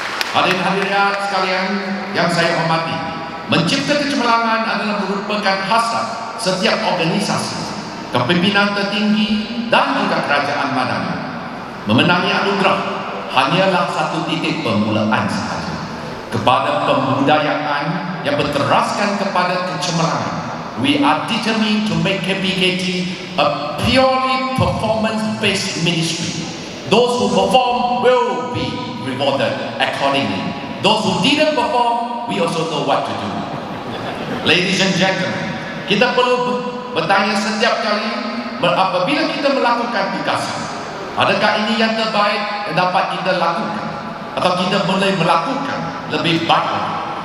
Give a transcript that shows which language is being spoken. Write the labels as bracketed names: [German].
[Malay] Hadirin-hadirat sekalian yang saya hormati, mencipta kecemerlangan adalah merupakan hasrat setiap organisasi, kepimpinan tertinggi dan juga kerajaan madani. Memenangi anugerah hanyalah satu titik permulaan sahaja kepada pembudayaan yang berteraskan kepada kecemerlangan. [English] We are determined to make KPKT a purely performance-based ministry. Those who perform will be rewarded accordingly. Those who didn't perform, we also know what to do. Ladies and gentlemen, [Malay] kita perlu bertanya setiap kali apabila kita melakukan tugas, adakah ini yang terbaik yang dapat kita lakukan, atau kita boleh melakukan lebih baik?